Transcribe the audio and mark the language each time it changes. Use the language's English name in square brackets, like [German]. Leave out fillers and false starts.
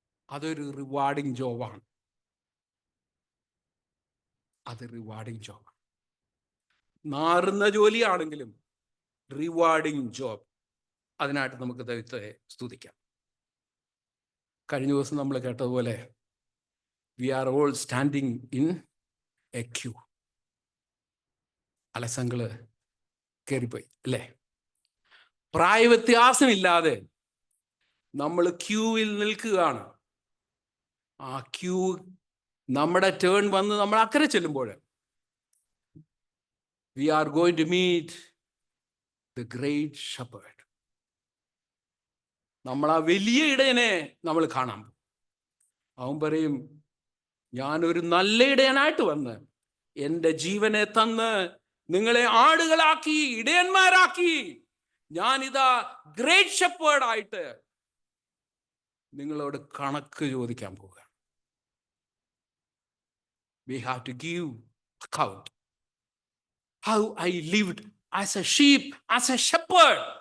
[Malayalam] അതൊരു റിവാർഡിങ് ജോബാണ്. അത് rewarding ജോബാണ്. നാറുന്ന ജോലിയാണെങ്കിലും rewarding job. അതിനായിട്ട് നമുക്ക് ദൈവത്തെ സ്തുതിക്കാം. കഴിഞ്ഞ ദിവസം നമ്മൾ കേട്ടതുപോലെ [English] we are all standing in a queue. [Malayalam] അലസങ്ങള് കയറിപ്പോയി അല്ലേ? പ്രായവ്യത്യാസമില്ലാതെ നമ്മൾ ക്യൂവിൽ നിൽക്കുകയാണ്. ആ ക്യൂ നമ്മുടെ ടേൺ വന്ന് നമ്മൾ അക്കരെ ചെല്ലുമ്പോൾ [English] we are going to meet the great shepherd. [Malayalam] നമ്മൾ ആ വലിയ ഇടയനെ നമ്മൾ കാണാം. അവൻ പറയും, ഞാനൊരു നല്ല ഇടയനായിട്ട് വന്ന് എൻ്റെ ജീവനെ തന്ന് നിങ്ങളെ ആടുകളാക്കി ഇടയന്മാരാക്കി, ഞാനിതാ ഗ്രേറ്റ് ഷെപ്പേർഡ് ആയിട്ട് നിങ്ങളോട് കണക്ക് ചോദിക്കാൻ പോവുക. [English] We have to give account how I lived as a sheep, as a shepherd.